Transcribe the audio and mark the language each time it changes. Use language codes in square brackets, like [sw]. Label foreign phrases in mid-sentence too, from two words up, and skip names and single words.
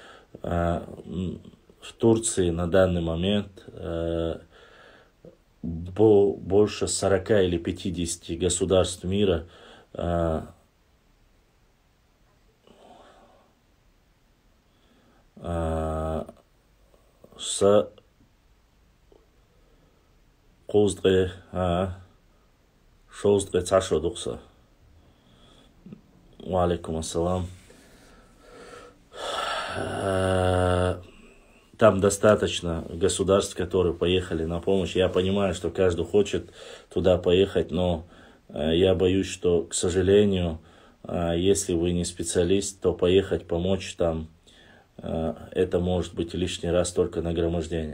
[ru] В Турции на данный момент больше 40 или 50 государств мира с шоздре цашодукса. [ar] عليكم السلام. [ru] Там достаточно государств, которые поехали на помощь. Я понимаю, что каждый хочет туда поехать, но я боюсь, что, к сожалению, если вы не специалист, то поехать помочь там, это может быть лишний раз только нагромождение.